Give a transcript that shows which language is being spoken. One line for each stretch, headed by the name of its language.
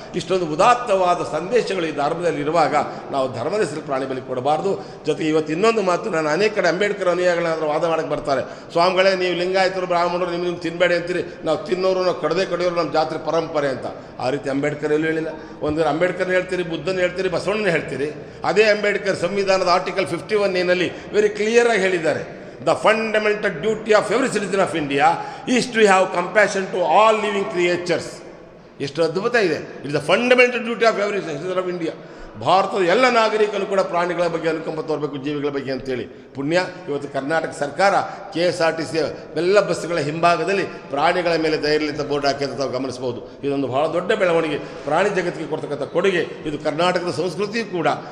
Kannada: ಇಷ್ಟೊಂದು ಉದಾತ್ತವಾದ ಸಂದೇಶಗಳು ಈ ಧರ್ಮದಲ್ಲಿ ಇರುವಾಗ ನಾವು ಧರ್ಮದ ಹೆಸರು ಪ್ರಾಣಿ ಬಲಿ ಕೊಡಬಾರ್ದು. ಜೊತೆಗೆ ಇವತ್ತು ಇನ್ನೊಂದು ಮಾತು, ನಾನು ಅನೇಕ ಕಡೆ ಅಂಬೇಡ್ಕರ್ ಅನುಯಾಯಿಗಳನ್ನ ವಾದ ಮಾಡಕ್ಕೆ ಬರ್ತಾರೆ, ಸ್ವಾಮಿಗಳೇ ನೀವು ಲಿಂಗಾಯತರು ಬ್ರಾಹ್ಮಣರು ನಿಮ್ಗೆ ತಿನ್ನಬೇಡಿ ಅಂತೀರಿ, ನಾವು ತಿನ್ನೋರು, ನಾವು ಕಡಿಯೋರು ನಮ್ಮ ಜಾತ್ರೆ ಪರಂಪರೆ ಅಂತ. ಆ ರೀತಿ ಅಂಬೇಡ್ಕರ್ ಎಲ್ಲೂ ಹೇಳಿಲ್ಲ. ಒಂದು ಅಂಬೇಡ್ಕರ್ ಹೇಳ್ತೀರಿ, ಬುದ್ಧನ ಹೇಳ್ತೀರಿ, ಬಸವಣ್ಣನ ಹೇಳ್ತೀರಿ. ಅದೇ ಅಂಬೇಡ್ಕರ್ ಸಂವಿಧಾನದ ಆರ್ಟಿಕಲ್ 51A ವೆರಿ ಕ್ಲಿಯರಾಗಿ ಹೇಳಿದ್ದಾರೆ,
English: the fundamental duty of every citizen of India is to have compassion to all living creatures.
Kannada: ಎಷ್ಟು ಅದ್ಭುತ ಇದೆ.
English: It's the fundamental duty of every citizen of India.
Kannada: ಭಾರತದ ಎಲ್ಲ ನಾಗರಿಕರು ಕೂಡ ಪ್ರಾಣಿಗಳ ಬಗ್ಗೆ ಅನುಕಂಪ ತೋರಬೇಕು, ಜೀವಿಗಳ ಬಗ್ಗೆ ಅಂತೇಳಿ. ಪುಣ್ಯ ಇವತ್ತು ಕರ್ನಾಟಕ ಸರ್ಕಾರ KSRTC ಎಲ್ಲ ಬಸ್ಸುಗಳ ಹಿಂಭಾಗದಲ್ಲಿ ಪ್ರಾಣಿಗಳ ಮೇಲೆ ಧೈರ್ಯಲಿಂದ ಬೋರ್ಡ್ ಹಾಕಿದ್ರೆ ತಾವು ಗಮನಿಸಬಹುದು. ಇದೊಂದು ಬಹಳ ದೊಡ್ಡ ಬೆಳವಣಿಗೆ, ಪ್ರಾಣಿ ಜಗತ್ತಿಗೆ ಕೊಡ್ತಕ್ಕಂಥ ಕೊಡುಗೆ ಇದು, ಕರ್ನಾಟಕದ ಸಂಸ್ಕೃತಿ ಕೂಡ.